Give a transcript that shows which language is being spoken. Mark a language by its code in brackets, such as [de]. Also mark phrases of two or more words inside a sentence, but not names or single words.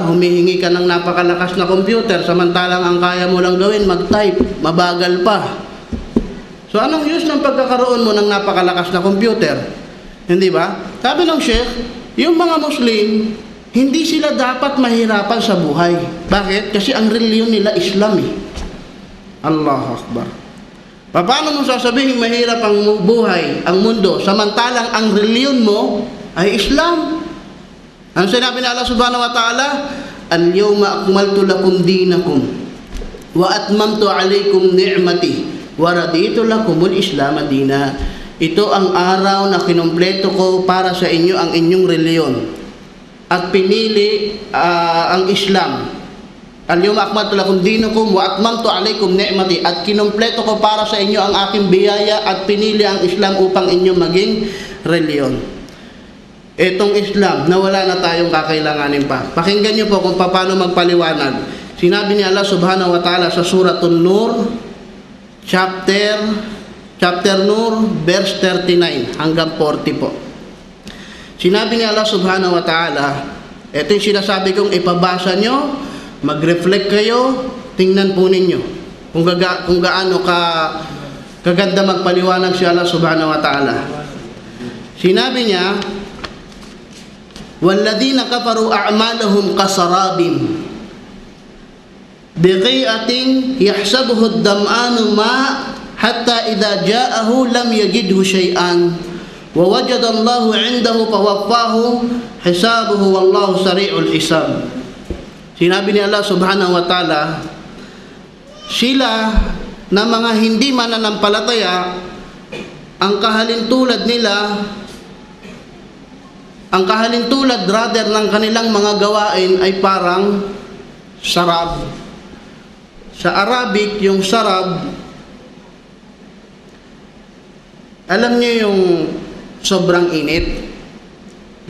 [tl] Humihingi ka ng napakalakas na computer, samantalang ang kaya mo lang gawin, mag-type, mabagal pa. So, anong use ng pagkakaroon mo ng napakalakas na computer? Hindi ba? Sabi ng Sheikh, yung mga Muslim, hindi sila dapat mahirapan sa buhay. Bakit? Kasi ang reliyon nila Islam eh. Allahu Akbar. Paano mo sasabihin mahirap ang buhay, ang mundo, samantalang ang reliyon mo ay Islam? Ang sinabi ni [ar] الله سبحانه وتعالى اليوم أكملت لكم دينكم وأتممت عليكم نعمتي ورضيت لكم الإسلام دينا. [tl] Ito ang araw na kinumpleto ko para sa inyo ang inyong reliyon at pinili ang Islam. [ar] اليوم أكملت لكم دينكم وأتممت عليكم نعمتي, [tl] at kinumpleto ko para sa inyo ang aking biyaya at pinili ang Islam upang inyo maging reliyon. Itong Islam na wala na tayong kakailanganin pa. Pakinggan niyo po kung paano magpaliwanag. Sinabi ni Allah [ar] سبحانه وتعالى [tl] sa Suratul Nur, Chapter Nur, verse 39 hanggang 40 po. Sinabi ni Allah [ar] سبحانه وتعالى, [tl] ito yung sinasabi kong ipabasa nyo, mag-reflect kayo, tingnan po ninyo kung gaano kaganda magpaliwanag si Allah [ar] سبحانه وتعالى. [tl] Sinabi niya, [ar] وَالَّذِينَ كَفَرُوا أَعْمَالَهُمْ كَسَرَابٍ بِقِيعَةٍ يَحْسَبُهُ الظَّمْآنُ مَاءً حتى إذا جاءه لم يجده شيئا ووجد الله عنده فوفاه حسابه والله سريع الحساب. [tl] Sinabi ni Allah [ar] سبحانه وتعالى, [tl] sila na mga hindi mananampalataya, ang kahalintulad rather ng kanilang mga gawain ay parang sarab. Sa Arabic, yung sarab, alam niyo yung sobrang init.